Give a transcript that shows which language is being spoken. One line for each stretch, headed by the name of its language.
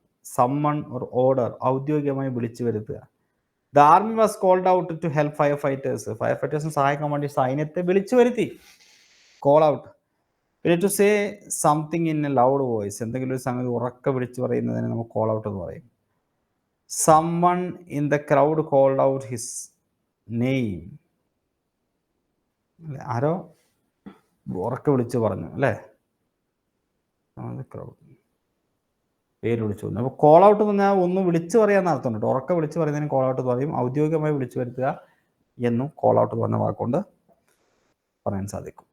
English: summon or order,
Malayalam: ഔദ്യോഗികമായി വിളിച്ചു വരുത്തുക.
English: the army was called out to help fire ഫൈറ്റേഴ്സിന്
Malayalam: സഹായിക്കാൻ വേണ്ടി സൈന്യത്തെ വിളിച്ചു വരുത്തി.
English: Call out.
Malayalam: പിന്നെ
English: to say something in a loud voice,
Malayalam: എന്തെങ്കിലും ഒരു സംഗതി ഉറക്കെ വിളിച്ചു പറയുന്നതിന് നമുക്ക് കോൾ ഔട്ട് എന്ന് പറയും.
English: someone in the crowd called out his name.
Malayalam: ആരോ ഉറക്കെ വിളിച്ചു പറഞ്ഞു അല്ലേ, പേര് വിളിച്ചു പറഞ്ഞു. അപ്പോൾ കോൾ ഔട്ട് എന്ന് പറഞ്ഞാൽ ഒന്ന് വിളിച്ചു പറയാന്ന് അർത്ഥം കേട്ടോ. ഉറക്കെ വിളിച്ചു പറയുന്നതിന് കോൾ ഔട്ട് പറയും. ഔദ്യോഗികമായി വിളിച്ചു വരുത്തുക എന്നും കോൾ ഔട്ട് പറഞ്ഞ വാക്കുകൊണ്ട് പറയാൻ സാധിക്കും.